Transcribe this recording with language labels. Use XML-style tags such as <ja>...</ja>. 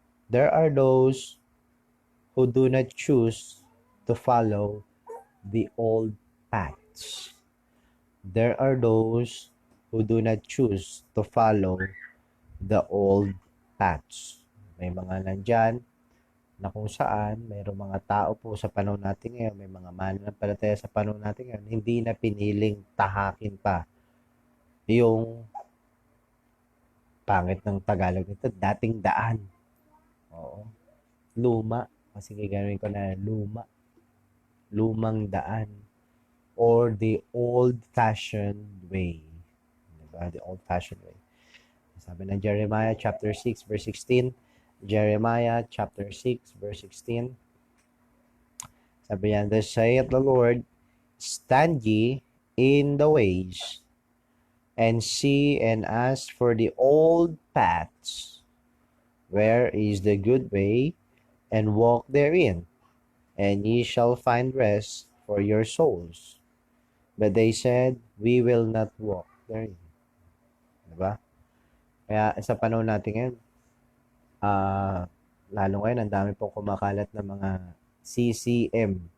<en>There are those who do not choose to follow the old paths. There are those who do not choose to follow the old paths.</en> <tl>May mga nandyan na kung saan mayroong mga tao po sa panahon natin ngayon, may mga mananampalataya sa panahon natin ngayon, hindi na piniling tahakin pa yung pangit ng Tagalog nito, dating daan. Oo. Luma. Kasi gagawin ko na lumang daan.</tl> <en>Or the old-fashioned way.</en> <tl>Diba?</tl> <en>The old-fashioned way.</en> <tl>Sabi ng Jeremiah chapter 6 verse 16. Jeremiah chapter 6 verse 16. Sabi yan,</tl> <en>thus saith the Lord, stand ye in the ways, and see and ask for the old paths, where is the good way, and walk therein, and ye shall find rest for your souls. But they said, we will not walk therein.</en> <tl>Diba? Kaya sa panahon natin ngayon, lalo ngayon, ang dami pong kumakalat ng mga CCM.</tl>